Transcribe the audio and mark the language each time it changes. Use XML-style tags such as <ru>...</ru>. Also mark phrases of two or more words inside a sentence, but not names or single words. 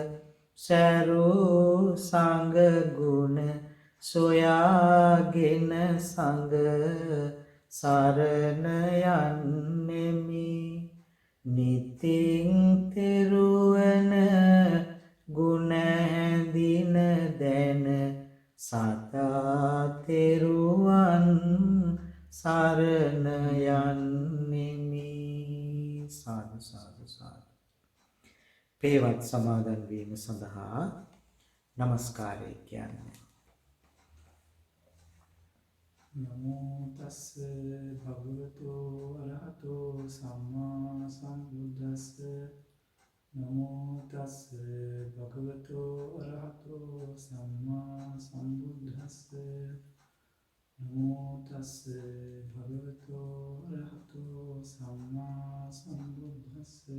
<si>සරු සංග ගුණ සොයාගෙන සංග සරණ යන්නෙමි නිතින් තෙරුවන ගුණ හැඳින දැන සදා තෙරුවන් සරණ යන්නෙමි. සාදු සාදු සාදු. පේවත් සමාදන් වීම සඳහා নমස්කාරය කියන්නේ.</si> <pi>නමෝ තස්ස භගවතු අරහතෝ සම්මා සම්බුද්දස්ස නමෝ තස්ස භගවතු අරහතෝ සම්මා සම්බුද්දස්ස නමෝ තස්ස භගවතු අරහතෝ සම්මා සම්බුද්දස්ස</pi>